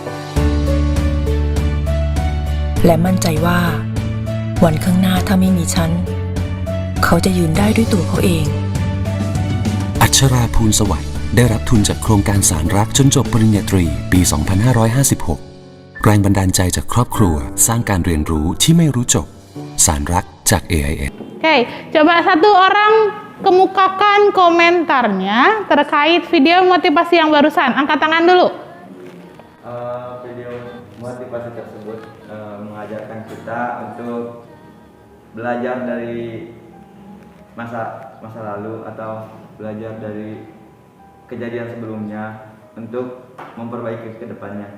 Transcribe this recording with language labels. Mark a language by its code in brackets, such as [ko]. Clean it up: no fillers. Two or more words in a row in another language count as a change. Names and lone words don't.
[th] และมั่นใจว่าวันข้างหน้าถ้าไม่มีฉันเขาจะยืนได้ด้วยตัวเขาเอง อัชราภูลสวัสดิ์ได้รับทุนจากโครงการสารรักจนจบปริญญาตรีปี 2556 แรงบันดาลใจจากครอบครัวสร้างการเรียนรู้ที่ไม่รู้จบสารรักจาก AIS [id] Oke, coba satu orang kemukakan komentarnya terkait video motivasi yang barusan. Angkat tangan dulu. Video motivasi tersebut mengajarkan kita untuk belajar dari masa lalu atau belajar dari kejadian sebelumnya untuk memperbaiki ke depannya.